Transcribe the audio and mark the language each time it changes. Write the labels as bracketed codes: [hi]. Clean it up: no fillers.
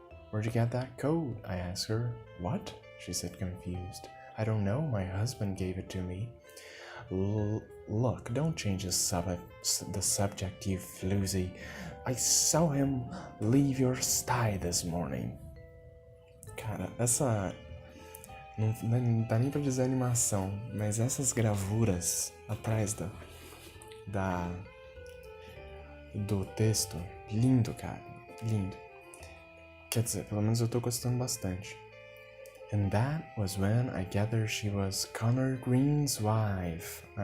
[en] Where'd you get that coat? I asked her. What? She said, confused. I don't know, my husband gave it to me. Look, don't change the subject, you floozy. I saw him leave your sty this morning. [pt] Cara, essa... Não dá nem pra dizer animação, mas essas gravuras atrás do texto, lindo, cara, lindo. Quer dizer, pelo menos eu tô gostando bastante. [en] And that was when I gathered she was Connor Green's wife.